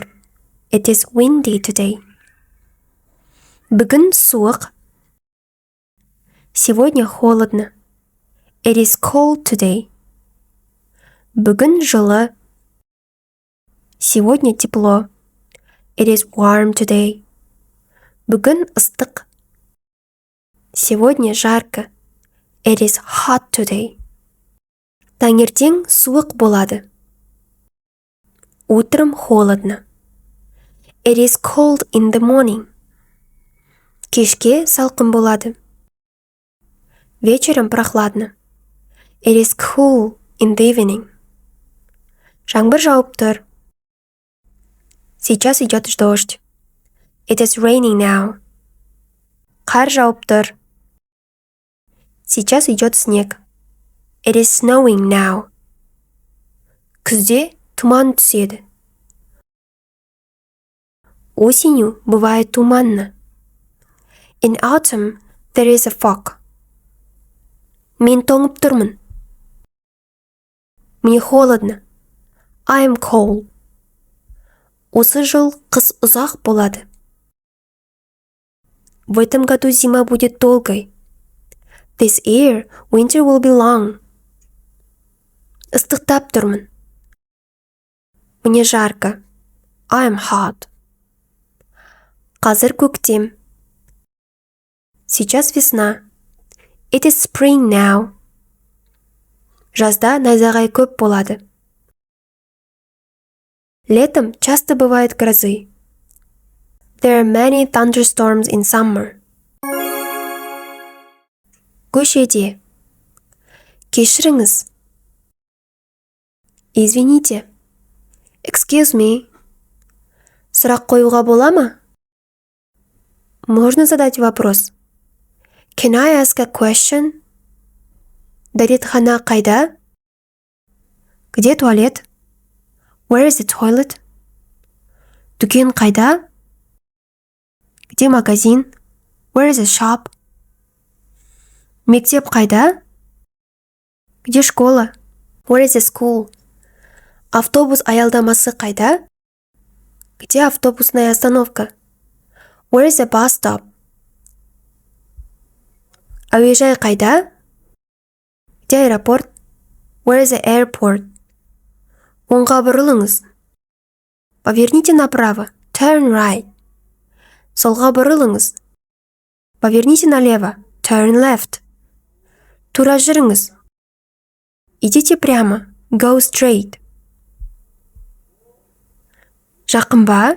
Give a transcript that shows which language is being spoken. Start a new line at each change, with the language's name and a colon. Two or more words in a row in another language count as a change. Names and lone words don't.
English: It is windy today.
Kazakh: Бүгін суық.
Russian: Сегодня холодно.
English: It is cold today.
Kazakh: Бүгін жылы.
Russian: Сегодня тепло.
English: It is warm today.
Kazakh: Бүгін ыстық.
Russian: Сегодня жарко.
English: It is hot today.
Kazakh: Таңертең суық болады.
Russian: Утром холодно.
English: It is cold in the morning.
Kazakh: Кешке салқын болады.
Russian: Вечером прохладно.
English: It is cool in the evening.
Kazakh: Жаңбыр жауып тұр.
Russian: Сейчас идет дождь.
English: It is raining now.
Kazakh: Қар жауып тұр.
Russian: Сейчас идет снег.
English: It is snowing now.
Kazakh: Күзде туман түседі.
Russian: Осенью бывает туманно.
English: In autumn there is a fog.
Kazakh: Мен тоңып тұрмын.
Russian: Мне холодно.
English: I am cold.
Kazakh: Осы жыл қыс ұзақ болады.
Russian: В этом году зима будет долгой.
English: This year winter will be long.
Kazakh: Ыстықтап тұрмын.
Russian: Мне жарко.
English: I am hot.
Kazakh: Қазір көктем.
Russian: Сейчас весна.
English: It is spring now.
Kazakh: Жазда найзағай көп болады.
Russian: Летом часто бывает грозы.
English: There are many thunderstorms in summer.
Kazakh: Көшеде. Кешіріңіз.
Russian: Извините.
English: Excuse me.
Kazakh: Сұрақ қоюға бола ма?
Russian: Можно задать вопрос?
English: Can I ask a question?
Kazakh: Дәретхана қайда?
Russian: Где туалет?
English: Where is the toilet?
Kazakh: Дүкен қайда?
Russian: Где магазин?
English: Where is the shop?
Kazakh: Мектеп қайда?
Russian: Где школа?
English: Where is the school?
Kazakh: Автобус аялдамасы қайда?
Russian: Где автобусная остановка?
English: Where is the bus stop?
Kazakh: Әуежай қайда?
Russian: Где аэропорт?
English: Where is the airport?
Kazakh: Оңға бұрылыңыз.
Russian: Поверните направо.
English: Turn right.
Kazakh: Солға бұрылыңыз.
Russian: Поверните налево.
English: Turn left.
Kazakh: Тура жүріңіз.
Russian: Идите прямо.
English: Go straight.
Kazakh: Жақын ба?